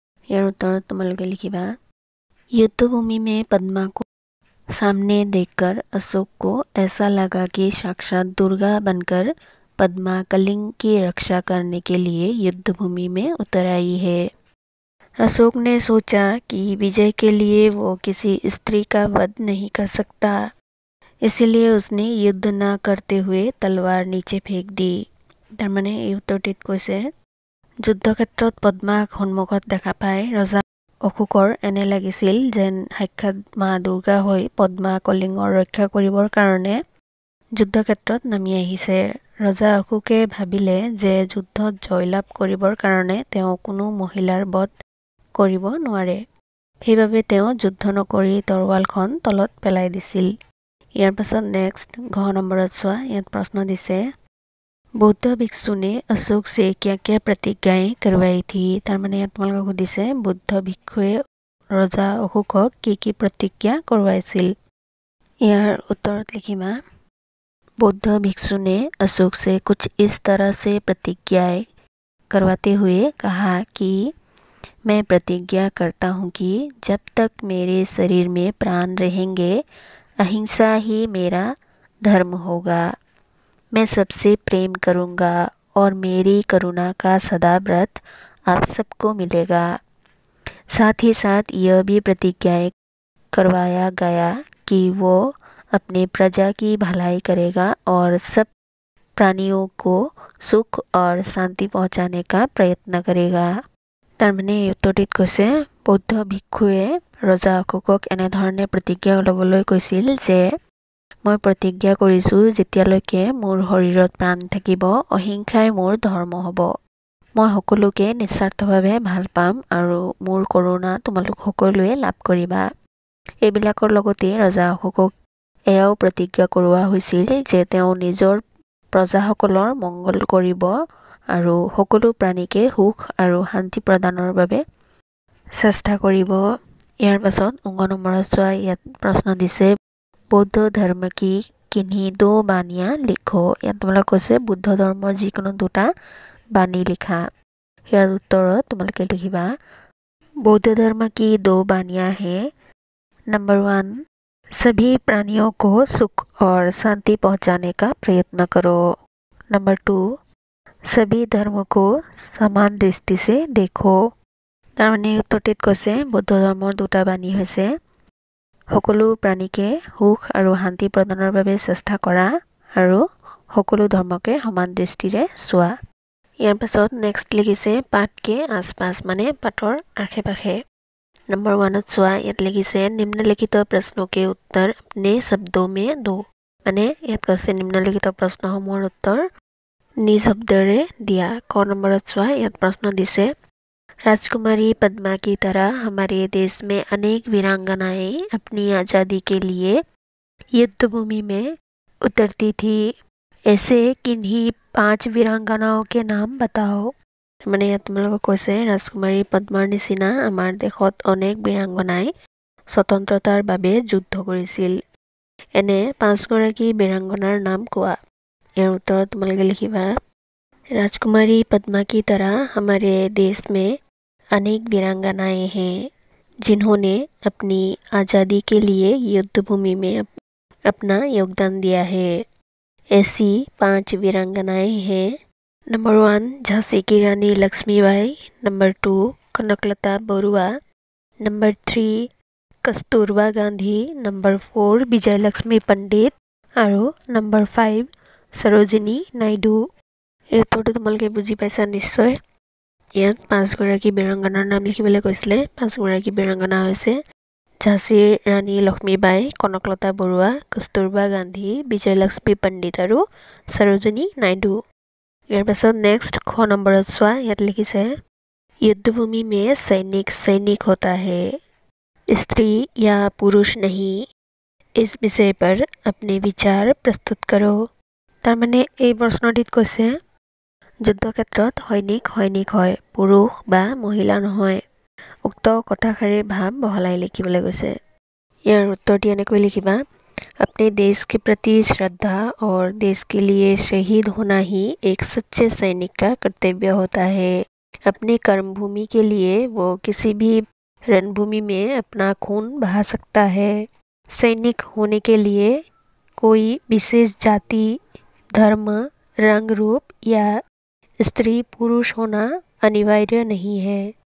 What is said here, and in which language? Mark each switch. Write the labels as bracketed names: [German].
[Assamese] ইয়াৰ উত্তৰত তোমালোকে লিখিবা [Hindi] युद्धभूमि में पद्मा को सामने देखकर अशोक को ऐसा लगा कि साक्षात दुर्गा बनकर पद्मा कलिंग की रक्षा करने के लिए युद्धभूमि में उतर आई है। अशोक ने सोचा कि विजय के लिए वो किसी स्त्री का वध नहीं कर सकता, इसलिए उसने युद्ध न करते हुए तलवार नीचे फेंक दी। [Assamese] তাৰ মানে এই উত্তৰটিত কৈছে যুদ্ধ ক্ষেত্ৰত পদ্মাক সন্মুখত দেখা পাই ৰজা অশোকৰ এনে লাগিছিল যেন সাক্ষাৎ মা দুৰ্গা হৈ পদ্মা কলিঙৰ ৰক্ষা কৰিবৰ কাৰণে যুদ্ধ ক্ষেত্ৰত নামি আহিছে। ৰজা অশোকে ভাবিলে যে যুদ্ধত জয়লাভ কৰিবৰ কাৰণে তেওঁ কোনো মহিলাৰ বধ কৰিব নোৱাৰে, সেইবাবে তেওঁ যুদ্ধ নকৰি তৰোৱালখন তলত পেলাই দিছিল। ইয়াৰ পাছত নেক্সট ঘ নম্বৰত চোৱা, ইয়াত প্ৰশ্ন দিছে বৌদ্ধ [Hindi] भिक्षु ने अशोक से क्या क्या प्रतिज्ञाएं करवाई थी। [Assamese] তাৰ মানে ইয়াত তোমালোকক সুধিছে বৌদ্ধ ভিক্ষুৱে ৰজা অশোকক কি প্ৰতিজ্ঞা কৰোৱাইছিল। ইয়াৰ উত্তৰত লিখিবা [Hindi] बौद्ध भिक्षु ने अशोक से कुछ इस तरह से प्रतिज्ञाएं करवाते हुए कहा कि मैं प्रतिज्ञा करता हूँ कि जब तक मेरे शरीर में प्राण रहेंगे अहिंसा ही मेरा धर्म होगा। मैं सबसे प्रेम करूँगा और मेरी करुणा का सदा व्रत आप सबको मिलेगा। साथ ही साथ यह भी प्रतिज्ञाएं करवाया गया कि वो अपने प्रजा की भलाई करेगा और सब प्राणियों को सुख और शांति पहुंचाने का प्रयत्न करेगा। [Assamese] তাৰ মানে এই উত্তৰটিত কৈছে বৌদ্ধ ভিক্ষুৱে ৰজা অশোকক এনেধৰণে প্ৰতিজ্ঞা ল'বলৈ কৈছিল যে মই প্ৰতিজ্ঞা কৰিছোঁ যেতিয়ালৈকে মোৰ শৰীৰত প্ৰাণ থাকিব অহিংসাই মোৰ ধৰ্ম হ'ব। মই সকলোকে নিস্বাৰ্থভাৱে ভাল পাম আৰু মোৰ কৰুণা তোমালোক সকলোৱে লাভ কৰিবা। এইবিলাকৰ লগতে ৰজা অশোকক এয়াও প্ৰতিজ্ঞা কৰোৱা হৈছিল যে তেওঁ নিজৰ প্ৰজাসকলৰ মংগল কৰিব আৰু সকলো প্ৰাণীকে সুখ আৰু শান্তি প্ৰদানৰ বাবে চেষ্টা কৰিব। ইয়াৰ পাছত অংগ নম্বৰত চোৱা, ইয়াত প্ৰশ্ন দিছে বৌদ্ধ ধৰ্ম কি কিन्हीं दो বাণীয়া লিখো। ইয়াত তোমালোক কৈছে বুদ্ধ ধৰ্মৰ যিকোনো দুটা বাণী লিখা। ইয়াৰ উত্তৰত তোমালোকে লিখিবা [Hindi] बौद्ध धर्म की दो बानियां हैं। नंबर 1 सभी प्राणियों को सुख और शांति पहुंचाने का प्रयत्न करो। नंबर 2 सभी धर्म को समान दृष्टि से देखो। [Assamese] তাৰ মানে উত্তৰটিত কৈছে বৌদ্ধ ধৰ্মৰ দুটা বাণী হৈছে সকলো প্ৰাণীকে সুখ আৰু শান্তি প্ৰদানৰ বাবে চেষ্টা কৰা আৰু সকলো ধৰ্মকে সমান দৃষ্টিৰে চোৱা। ইয়াৰ পাছত নেক্সট লিখিছে পাঠ [Hindi] के आसपास [Assamese] মানে পাঠৰ আশে-পাশে। [Hindi] नंबर 1 [Assamese] চোৱা, ইয়াত লিখিছে নিম্নলিখিত [Hindi] प्रश्नों के उत्तर अपने शब्दों में दो। [Assamese] মানে ইয়াত কৈছে নিম্নলিখিত প্ৰশ্নসমূহৰ উত্তৰ নিজ শব্দৰে দিয়া। ক নম্বৰত চোৱা, ইয়াত প্ৰশ্ন দিছে [Hindi] राजकुमारी पद्मा की तरह हमारे देश में अनेक वीरांगनाएं अपनी आज़ादी के लिए युद्धभूमि में उतरती थी। ऐसे किन्हीं 5 वीरांगनाओं के नाम बताओ। [Assamese] মানে ইয়াত তোমালোকক কৈছে ৰাজকুমাৰী পদ্মাৰ নিচিনা আমাৰ দেশত অনেক বীৰাংগনাই স্বতন্ত্ৰতাৰ বাবে যুদ্ধ কৰিছিল। এনে 5 গৰাকী বীৰাংগনাৰ নাম কোৱা। ইয়াৰ উত্তৰত তোমালোকে লিখিবা [Hindi] राजकुमारी पद्मा की तरह हमारे देश में अनेक वीरांगनाएं हैं जिन्होंने अपनी आज़ादी के लिए युद्धभूमि में अपना योगदान दिया है। ऐसी 5 वीरांगनाएं हैं। नंबर 1 झांसी की रानी Lakshmibai. Number 2 Kanaklata Barua. Number 3 Kasturba Gandhi, number 4 Vijayalakshmi पंडित আৰু नंबर 5 सरोजिनी नायडू। [Assamese] এই উত্তৰটো তোমালোকে বুজি পাইছা নিশ্চয়। ইয়াত 5 গৰাকী বীৰাংগনাৰ নাম লিখিবলৈ কৈছিলে। 5 গৰাকী বীৰাংগনা হৈছে ঝাঁসীৰ ৰাণী লক্ষ্মীবাই, কনকলতা বৰুৱা, কस्तूरबा गांधी, विजयलक्ष्मी पंडित আৰু सरोजिनी नायडू। ইয়াৰ পাছত নেক্সট খ নম্বৰত চোৱা। ইয়াত লিখিছে [Hindi] युद्धभूमि में सैनिक सैनिक होता है, स्त्री या पुरुष नहीं। इस विषय पर अपने विचार प्रस्तुत करो। [Assamese] তাৰমানে এই প্ৰশ্নটিত কৈছে যুদ্ধক্ষেত্ৰত সৈনিক সৈনিক হয়, পুৰুষ বা মহিলা নহয়। উক্ত কথাষাৰিৰ ভাৱ বহলাই লিখিবলৈ কৈছে। ইয়াৰ উত্তৰটি এনেকৈ লিখিবা। [Hindi] अपने देश के प्रति श्रद्धा और देश के लिए शहीद होना ही एक सच्चे सैनिक का कर्तव्य होता है। अपने कर्मभूमि के लिए वो किसी भी रणभूमि में अपना खून बहा सकता है। सैनिक होने के लिए कोई विशेष जाति, धर्म, रंग, रूप या स्त्री पुरुष होना अनिवार्य नहीं है।